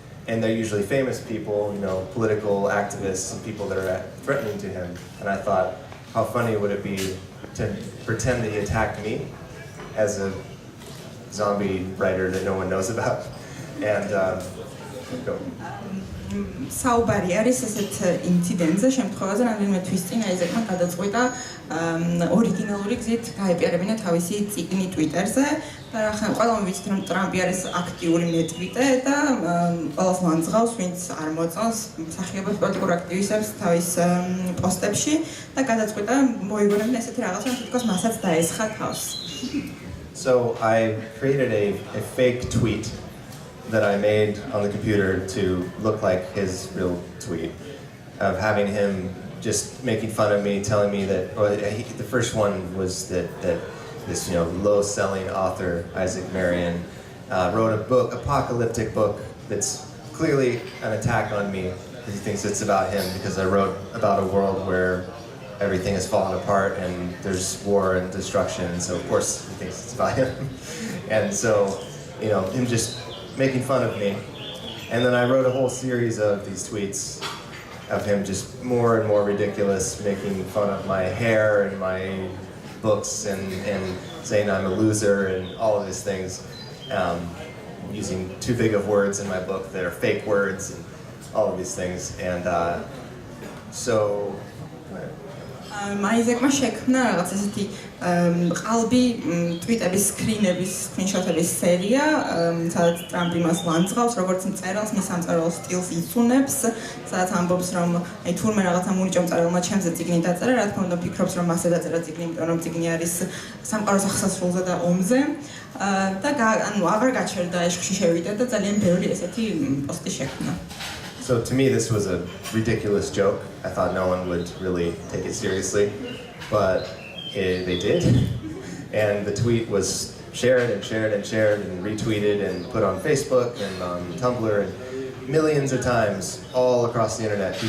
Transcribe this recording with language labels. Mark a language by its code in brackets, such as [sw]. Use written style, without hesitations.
[en] And they're usually famous people, political activists and people that are threatening to him. And I thought, how funny would it be to pretend that he attacked me as a zombie writer that no one knows about. And go. [ka] საუბარი არის ესეთ ინციდენტზე, შემთხვევაზე, რამდენიმე თვის წინ აიზეკმა გადაწყვიტა ორიგინალური გზით გაეპიარებინა თავისი წიგნი Twitter-ზე და ახლა ყველამ ვიცით, რომ ტრამპი არის აქტიური მეტვიტე და ყველას ლანძღავს, ვინც არ მოწონს მსახიობებს, პოლიტიკურ აქტივისტებს თავის პოსტებში და გადაწყვიტა მოიგონებინა ესეთი რაღაცა, რომ თითქოს მასაც დაესხა თავს. [en] So I created a fake tweet that I made on the computer to look like his real tweet of having him just making fun of me, telling me that, or the first one was that this low-selling author, Isaac Marion, wrote a book, apocalyptic book, that's clearly an attack on me. He thinks it's about him because I wrote about a world where everything is falling apart and there's war and destruction, and so of course he thinks it's about him. And so, him just making fun of me. And then I wrote a whole series of these tweets of him just more and more ridiculous, making fun of my hair and my books and saying I'm a loser and all of these things, using too big of words in my book that are fake words and all of these things. And so [ka] აიზეკმა შექმნა რაღაც ესეთი ყალბი ტვიტების სკრინების, სკრინშოტების სერია, სადაც ტრამპი მას ლანძღავს, როგორც მწერალს, მის სამწერლო სტილს იცუნებს, სადაც ამბობს, რომ აი თურმე რაღაცა მუნიჭო მწერალმა ჩემზე წიგნი დაწერა, რა თქმა უნდა ფიქრობს, რომ მასე დაწერა წიგნი, იმიტომ რომ წიგნი არის სამყაროს ახსასრულზე და ომზე და აღარ გაჩერდა ეშხში შევიდა და ძალიან ბევრი ესეთი პოსტი შექმნა. [en] So to me, this was a ridiculous joke. I thought no one would really take it seriously, but they did. And the tweet was shared and shared and shared and retweeted and put on Facebook and on Tumblr, and millions of times all across the internet.